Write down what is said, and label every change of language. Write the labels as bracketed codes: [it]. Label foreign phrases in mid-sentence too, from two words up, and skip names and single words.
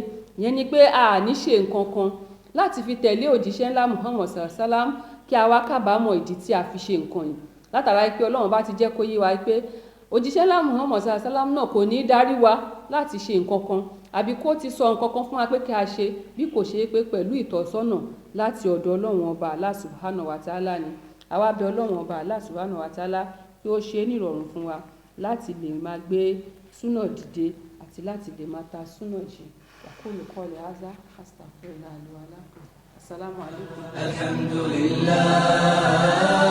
[yo] Ìyẹn ni pé a ní ṣe nǹkan kan láti fi tẹ̀lé òjíṣẹ́ ńlá Muhammad sallam kí a wá kábàámọ̀ ìdí tí a fi ṣe nǹkan yìí, látara pé Ọlọ́run bá ti jẹ́ kó yé wa pé òjíṣẹ́ ńlá Muhammad sallam náà kò ní darí wa láti ṣe nǹkan kan àbí kó ti sọ nǹkan kan fún wa pé kí a ṣe, bí kò ṣe pé pẹ̀lú ìtọ́sọ́nà láti ọ̀dọ̀ Ọlọ́run ọba Allah [ar] سبحانه وتعالى [yo] ni. Àwa bẹ̀ Ọlọ́run ọba Allah [ar] سبحانه وتعالى [yo] kí ó ṣe nírọ̀rùn fún wa láti lè máa gbé súnà dìde àti láti lè máa ta súnà jì. [ar] أقول قولي هذا أستغفر الله لي ولكم. السلام عليكم. الحمد لله.